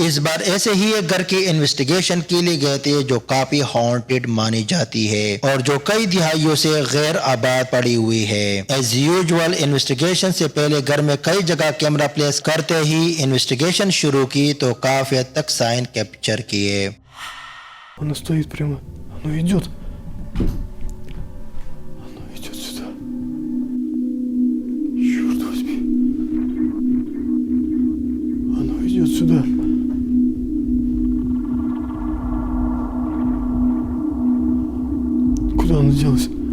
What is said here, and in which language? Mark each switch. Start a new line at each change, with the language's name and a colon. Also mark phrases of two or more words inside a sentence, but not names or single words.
Hindi: इस बार ऐसे ही एक घर की इन्वेस्टिगेशन के लिए गए थे जो काफी हॉन्टेड मानी जाती है और जो कई दिहाइयों से गैर आबाद पड़ी हुई है।
English: as usual
Hindi: इन्वेस्टिगेशन से पहले घर में कई जगह
English: camera place
Hindi: करते ही इन्वेस्टिगेशन शुरू की तो काफी हद तक
English: sign capture
Hindi: किए।
Russian: Она стоит прямо. Оно идет. Оно идет сюда. Черт возьми. Оно идет сюда. Куда оно делось?